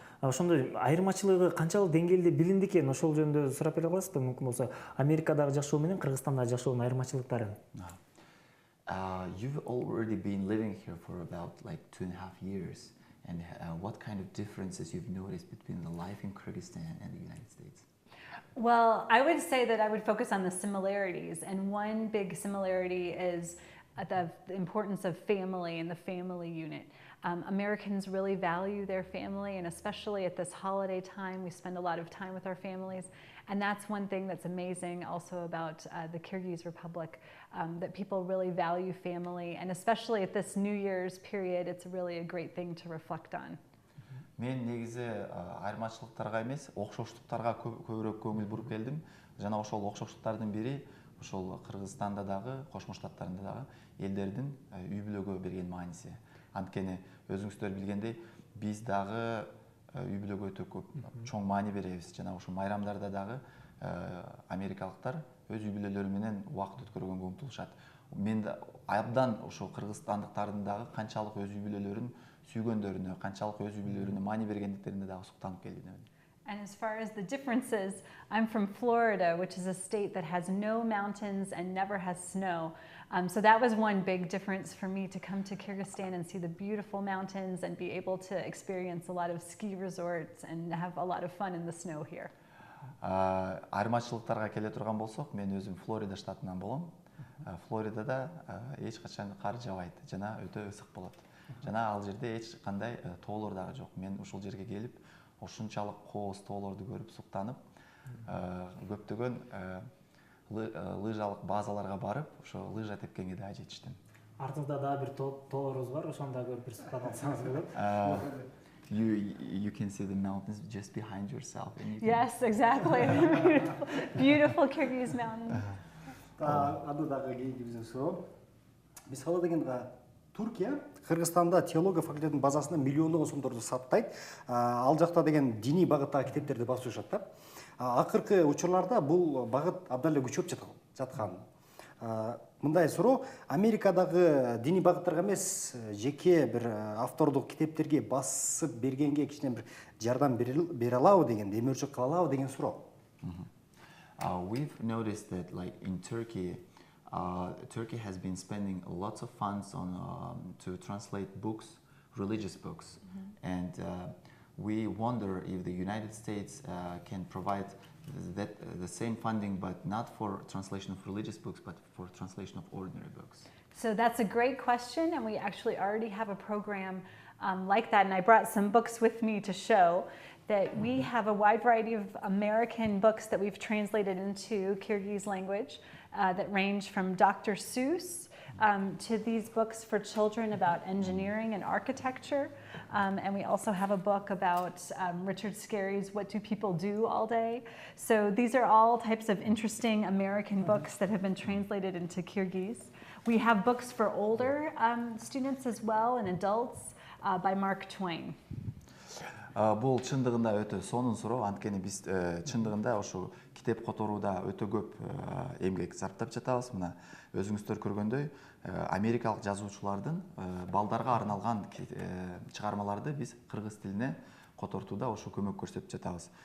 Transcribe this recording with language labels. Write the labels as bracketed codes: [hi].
[ky] Ошондой айырмачылыгы канчалык деңгээлде билинди экен, ошол жөнүндө сурап бере аласызбы? Мүмкүн болсо, Америкадагы жашоо менен Кыргызстандагы жашоонун айырмачылыктарын. [en] You've already been living here for about like 2.5 years, and what kind of differences you've noticed between the life in Kyrgyzstan and the United States? Well, I would say that I would focus on the similarities, and one big similarity is the importance of family and the family unit. Americans really value their family, and especially at this holiday time, we spend a lot of time with our families. And that's one thing that's amazing also about the Kyrgyz Republic, that people really value family, and especially at this New Year's period, it's really a great thing to reflect on. [ky] Мен негизи айырмачылыктарга эмес, окшоштуктарга көбүрөөк көңүл буруп келдим. Жана ошол окшоштуктардын бири ошол Кыргызстанда дагы, Кошмо Штаттарында дагы элдердин үй бүлөгө берген мааниси. Анткени өзүңүздөр билгендей, биз дагы үй бүлөгө өтө көп чоң маани беребиз. Жана ошол майрамдарда дагы америкалыктар өз үй бүлөлөрү менен убакыт өткөргөнгө умтулушат. Мен абдан ошо кыргызстандыктардын дагы канчалык өз үй бүлөлөрүн сүйгөндөрүнө, канчалык өз үй бүлөлөрүнө маани бергендиктерине дагы суктанып келдим. [en] And as far as the differences, I'm from Florida, which is a state that has no mountains and never has snow. So that was one big difference for me, to come to Kyrgyzstan and see the beautiful mountains and be able to experience a lot of ski resorts and have a lot of fun in the snow here. [ky] Айырмачылыктарга келе турган болсок, мен өзүм Флорида штатынан болом. Флоридада эч качан кар жабайт жана өтө ысык болот. Жана ал жерде эч кандай тоолор дагы жок. Мен ушул жерге келип, ошунчалык кооз тоолорду көрүп суктанып, көптөгөн лыжалык базаларга барып, ошо лыжа тепкенге да жетиштим. Артыңызда дагы бир тоолорубуз бар, ошону да көрүп бир суктанып алсаңыз болот. [en] You can see the mountains just behind yourself. Yes, exactly. Beautiful Kyrgyz mountains. [ky] Ады дагы кейинки биздин суроо. Мисалы дегенде Туркия Кыргызстанда теология факультетинин базасына миллиондогон сомдорду саттайт. Ал жакта деген диний багыттагы китептерди басып жүрүшат да. Акыркы учурларда бул багыт абдан эле күчөп жаткан. Мындай суроо: Америкадагы диний багыттарга эмес, жеке бир автордук китептерге басып бергенге кичине бир жардам бере алабы деген, демөөрчүк кыла алабы деген суроо. [en] We've noticed that, like in Turkey, Turkey has been spending lots of funds on to translate books, religious books, and we wonder if the United States can provide the same funding, but not for translation of religious books, but for translation of ordinary books. So that's a great question, and we actually already have a program like that, and I brought some books with me to show that we have a wide variety of American books that we've translated into Kyrgyz language that range from Dr. Seuss to these books for children about engineering and architecture. And we also have a book about Richard Scarry's What Do People Do All Day? So these are all types of interesting American books that have been translated into Kyrgyz. We have books for older students as well and adults by Mark Twain. [ky] Бул чындыгында өтө сонун суроо, анткени биз чындыгында ошо китеп которууда өтө көп эмгек сарптап жатабыз. Мына өзүңүздөр көргөндөй, америкалык жазуучулардын балдарга арналган чыгармаларды биз кыргыз тилине котортууда ошо көмөк көрсөтүп жатабыз.